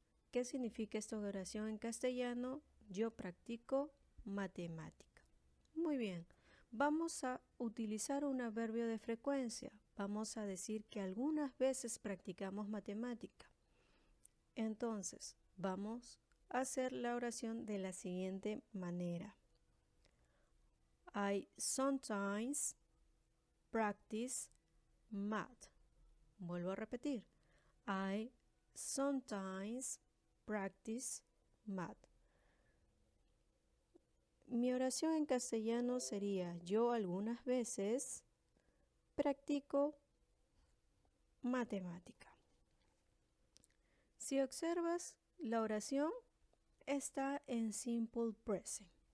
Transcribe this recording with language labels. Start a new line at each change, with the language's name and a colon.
Spanish: ¿Qué significa esta oración en castellano? Yo practico matemática. Muy bien. Vamos a utilizar un adverbio de frecuencia. Vamos a decir que algunas veces practicamos matemática. Entonces, vamos a hacer la oración de la siguiente manera.
English: I sometimes practice math.
Spanish: Vuelvo a repetir.
English: I sometimes practice math.
Spanish: Mi oración en castellano sería: yo algunas veces practico matemática. Si observas, la oración está en simple present.